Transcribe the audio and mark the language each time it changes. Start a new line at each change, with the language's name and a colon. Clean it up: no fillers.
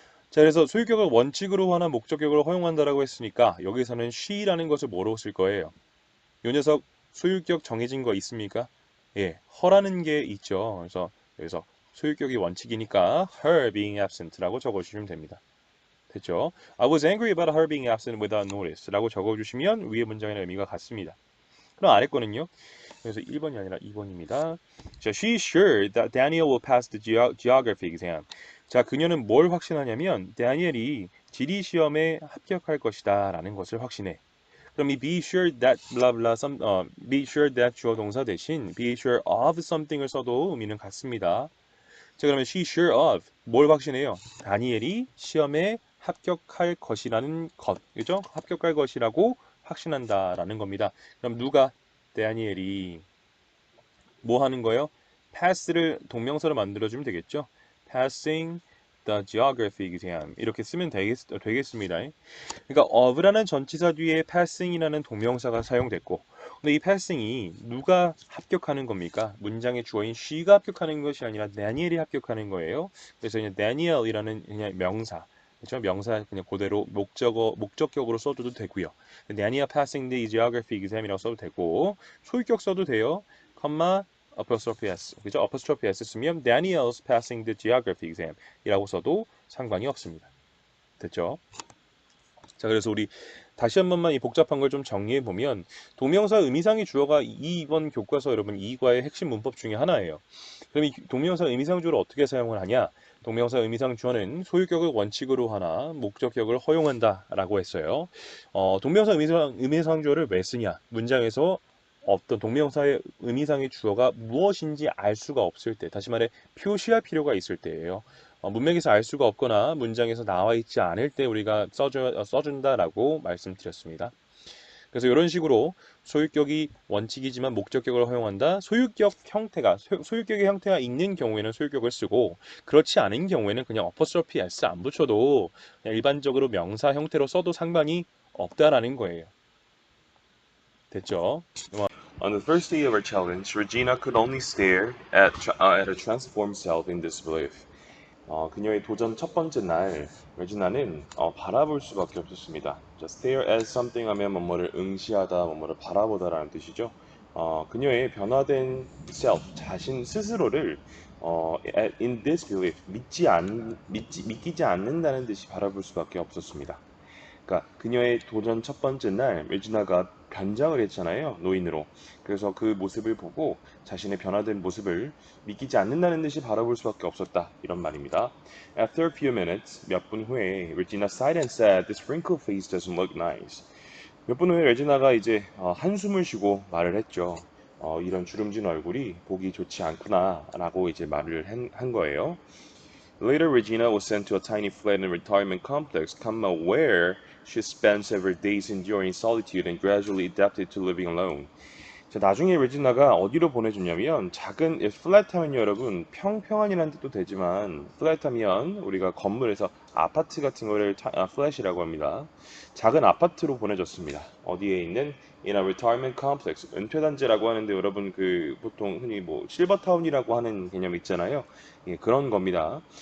Korean: 자, 그래서 소유격을 원칙으로 하나 목적격으로 허용한다라고 했으니까 여기서는 she라는 것을 뭐로 쓸 거예요? 요 녀석 소유격 정해진 거 있습니까? 예, her라는 게 있죠. 그래서 여기서 소유격이 원칙이니까
English: her being absent
Korean: 라고 적어주시면 됩니다. 됐죠?
English: I was angry about her being absent without notice라고
Korean: 적어주시면 위의 문장의 의미가 같습니다. 그럼 아래 거는요? 그래서 1번이 아니라 2번입니다.
English: 자, she's sure that Daniel will pass the geography exam.
Korean: 자, 그녀는 뭘 확신하냐면 다니엘이 지리 시험에 합격할 것이다 라는 것을 확신해. 그럼 이
English: be sure that blah blah be sure that
Korean: 주어 동사 대신
English: be sure of something
Korean: 을 써도 의미는 같습니다. 자, 그러면
English: she sure of
Korean: 뭘 확신해요? 다니엘이 시험에 합격할 것이라는 것, 그죠? 합격할 것이라고 확신한다라는 겁니다. 그럼 누가 다니엘이 뭐 하는 거예요? pass를 동명사로 만들어주면 되겠죠?
English: passing the geography exam 이렇게 쓰면 되겠습니다.
Korean: 그러니까 of라는 전치사 뒤에 passing이라는 동명사가 사용됐고 근데 이 passing이 누가 합격하는 겁니까? 문장의 주어인 she가 합격하는 것이 아니라 다니엘이 합격하는 거예요. 그래서 그냥 Daniel이라는 그냥 명사 그렇죠? 명사 그냥 그대로 목적격으로 써도 되고요.
English: Daniel passing the geography exam
Korean: 이라고 써도 되고 소유격 써도 돼요. 컴마 apostrophe s 그죠?
English: apostrophe s
Korean: 쓰면
English: Daniel's passing the geography exam이라고
Korean: 써도 상관이 없습니다. 됐죠? 자, 그래서 우리 다시 한 번만 이 복잡한 걸 좀 정리해 보면 동명사 의미상의 주어가 이번 교과서 여러분 이과의 핵심 문법 중에 하나예요. 그럼 이 동명사 의미상 주어를 어떻게 사용을 하냐? 동명사 의미상 주어는 소유격을 원칙으로 하나 목적격을 허용한다라고 했어요. 동명사 의미상 주어를 왜 쓰냐? 문장에서 어떤 동명사의 의미상의 주어가 무엇인지 알 수가 없을 때, 다시 말해 표시할 필요가 있을 때예요. 문맥에서 알 수가 없거나 문장에서 나와 있지 않을 때 우리가 써준다라고 말씀드렸습니다. 그래서 이런 식으로 소유격이 원칙이지만 목적격을 허용한다. 소유격의 형태가 있는 경우에는 소유격을 쓰고 그렇지 않은 경우에는 그냥 apostrophe s 안 붙여도 그냥 일반적으로 명사 형태로 써도 상관이 없다라는 거예요. 됐죠?
English: On the first day of our challenge, Regina could only stare at her transformed self in disbelief.
Korean: 그녀의 도전 첫 번째 날, 레지나는 바라볼 수밖에 없었습니다. stare at something 하면 뭐뭐를 응시하다, 뭐뭐를 바라보다라는 뜻이죠. 그녀의 변화된 self, 자신 스스로를
English: in disbelief,
Korean: 믿기지 않는다는 듯이 바라볼 수밖에 없었습니다. 그러니까 그녀의 도전 첫 번째 날 레지나가 변장을 했잖아요. 노인으로. 그래서 그 모습을 보고 자신의 변화된 모습을 믿기지 않는다는 듯이 바라볼 수밖에 없었다. 이런 말입니다.
English: After a few minutes,
Korean: 몇 분 후에
English: Regina sighed and said, "This wrinkled face doesn't look nice."
Korean: 몇 분 후에 레지나가 이제 한숨을 쉬고 말을 했죠. 이런 주름진 얼굴이 보기 좋지 않구나라고 이제 말을 한 거예요.
English: Later, Regina was sent to a tiny flat in a retirement complex, where she spent several days enduring solitude and gradually adapted to living alone.
Korean: 자, 나중에 레지나가 어디로 보내줬냐면 작은 플랫하면 여러분 평평한이라는 뜻도 되지만 플랫하면 우리가 건물에서 아파트 같은 거를 플랫이라고 합니다. 작은 아파트로 보내줬습니다. 어디에 있는
English: in a retirement complex
Korean: 은퇴단지라고 하는데 여러분 그 보통 흔히 뭐 실버타운이라고 하는 개념 있잖아요. 예, 그런 겁니다.